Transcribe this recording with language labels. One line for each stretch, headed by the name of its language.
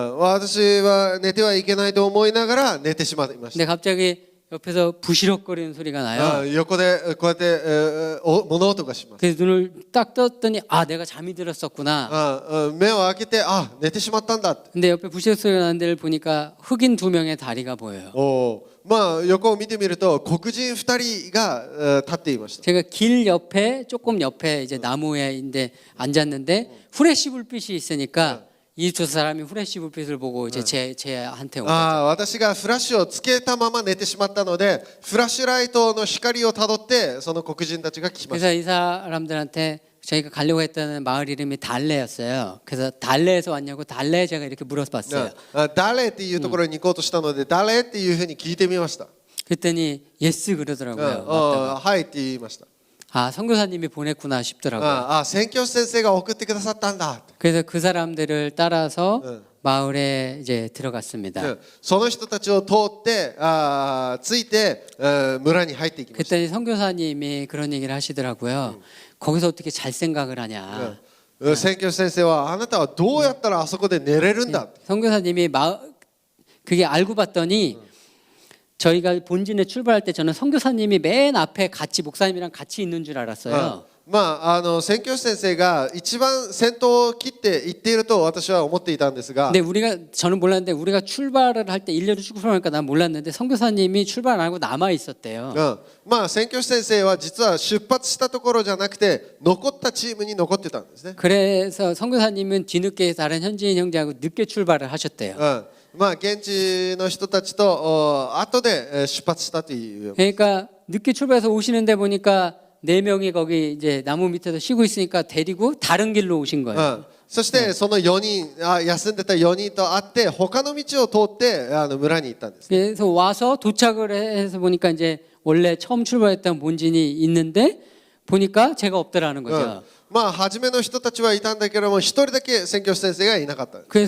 Japanese: 私は寝てはいけないと思いながら寝てしまいました。
Korean: 근데 갑자기 옆에서 부시럭거리는 소리가 나요.
Japanese: 横でこうやって物音がします。
Korean: 그래서 눈을 딱 떴더니 아 내가 잠이 들었었구나.
Japanese: 目を開けて寝てしまったんだって。
Korean: 근데 옆에 부시럭 소리가 나는 데를 보니까 흑인 2명의 다리가 보여요.
Japanese: まあ横を見てみると黒人2人が立っていました。
Korean: 제가 길 옆에 조금 옆에 이제 나무에인데 앉았는데 후레쉬 불빛이 있으니까 이 두 사람이 후레쉬 불빛을 보고 이제 제한테 온 거죠.
Japanese: 私がフラッシュをつけたまま寝てしまったのでフラッシュライトの光をたどってその黒人たちが来ました。
Korean: 그래서 이 사람들한테 저희가 가려고 했던 마을 이름이 달레였어요. 그래서 달레에서 왔냐고 달레 제가 이렇게 물어봤어요.
Japanese: 誰っていうところに行こうとしたので誰っていうふうに聞いてみました。
Korean: 그랬더니 예스 그러더라고요.
Japanese: はいって言いました。
Korean: 아 선교사님이 보냈구나 싶더라고요.
Japanese: 宣教師先生が送ってくださったんだ。
Korean: 그래서 그 사람들을 따라서 마을에 이제 들어갔습니다.
Japanese: その人たちを通ってついて村に入っていきました。
Korean: 그랬더니 선교사님이 그런 얘기를 하시더라고요. 거기서 어떻게 잘 생각을 하냐.
Japanese: 宣教師先生はあなたはどうやったらあそこで寝れるんだ。
Korean: 선교사님이 그게 알고 봤더니 저희가 본진에 출발할 때 저는 선교사님이 맨 앞에 같이 목사님이랑 같이 있는 줄 알았어요.
Japanese: まあ宣教師先生が一番先頭を切って行っていると私は思っていたんですが。
Korean: 근데 저는 몰랐는데 우리가 출발을 할 때 일렬로 출발하니까 난 몰랐는데 선교사님이 출발 안 하고 남아 있었대요.
Japanese: まあ宣教師先生は実は出発したところじゃなくて残ったチームに残ってたんですね。
Korean: 그래서 선교사님은 뒤늦게 다른 현지인 형제하고 늦게 출발을 하셨대요.
Japanese: まあ現地の人たちと後で出発したという。
Korean: 그러니까 늦게 출발해서 오시는데 보니까 4명이 거기 이제 나무 밑에서 쉬고 있으니까 데리고 다른 길로 오신 거예요.
Japanese: そしてその4人休んでた4人と会って他の道を通って村に行ったんです。
Korean: 그래서 와서 도착을 해서 보니까 이제 원래 처음 출발했던 본진이 있는데 보니까 제가 없더라는 거죠.
Japanese: まあ初めの人たちはいたんだけども一人だけ宣教師先生がいなかった。